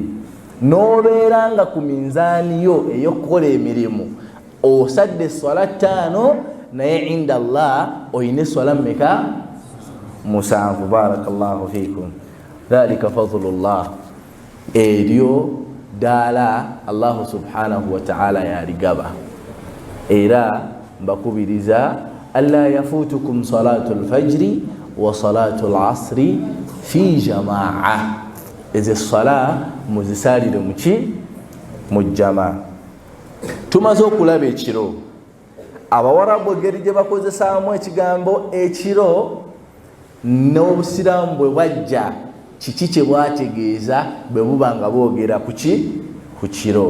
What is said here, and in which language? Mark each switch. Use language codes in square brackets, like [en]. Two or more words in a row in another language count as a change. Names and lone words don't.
[lg] Nobeera nga ku minzaani yo ey'okukola emirimu osadde swala 5 naye [ar] عند الله [lg] oyine swala mmeka? [ar] 7. بارك الله فيكم. ذلك فضل الله. [lg] Eryo ddala [ar] الله سبحانه وتعالى [lg] yaligaba. Era mbakubiriza [ar] ألا يفوتكم صلاة الفجر وصلاة العصر في جماعة. [lg] Eze sala muzisalire muki? Mu jamaa. Tumaze okulaba ekiro. Abawarabu engeri gye bakozesaamu ekigambo ekiro n'obusiraamu bwe bwajja kiki kye bwategeeza bwe buba nga boogera ku kiro.